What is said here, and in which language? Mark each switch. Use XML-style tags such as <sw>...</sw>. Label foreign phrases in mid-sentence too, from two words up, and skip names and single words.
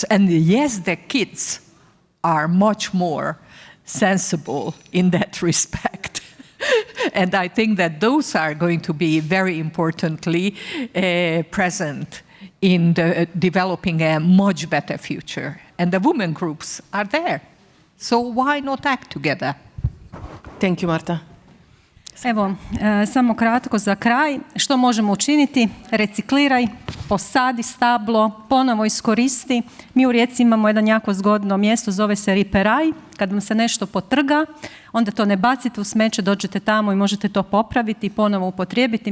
<en>And yes, the kids are much more sensible in that respect. And I think that those are going to be very importantly present in developing a much better future. And the women groups are there. So why not act together? Thank you, Marta.</en> <hr>Evo, samo kratko za kraj. Što možemo učiniti? Recikliraj, posadi stablo, ponovo iskoristi. Mi u Rijeci imamo jedan jako zgodno mjesto, zove se Riperaj. Kad vam se nešto potrga, onda to ne bacite u smeće, dođete tamo i možete to popraviti i ponovo upotrijebiti.</hr>